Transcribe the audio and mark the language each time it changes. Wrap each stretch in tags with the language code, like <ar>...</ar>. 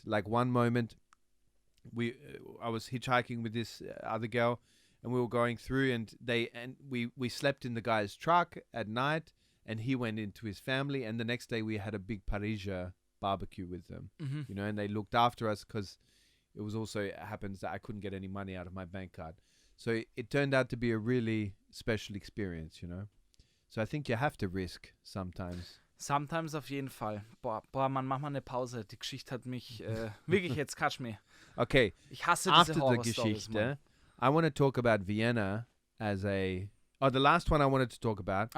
<en>Like one moment, I was hitchhiking with this other girl, and we were going through, and we slept in the guy's truck at night, and he went into his family, and the next day we had a big Parisia barbecue with them, you know, and they looked after us because it was also, it happens that I couldn't get any money out of my bank card. So it turned out to be a really special experience, you know. So I think you have to risk sometimes.</en> <de>Sometimes auf jeden Fall. Boah, Mann, mach mal eine Pause. Die Geschichte hat mich wirklich jetzt</de> <en>catch me.</en> <de>Okay. Ich hasse</de> <en>After</en> <de>diese</de> <en>the</en> <de>Horror-Stories, Mann.</de> <en>Geschichte, I want to talk about Vienna as a... Oh, the last one I wanted to talk about.</en>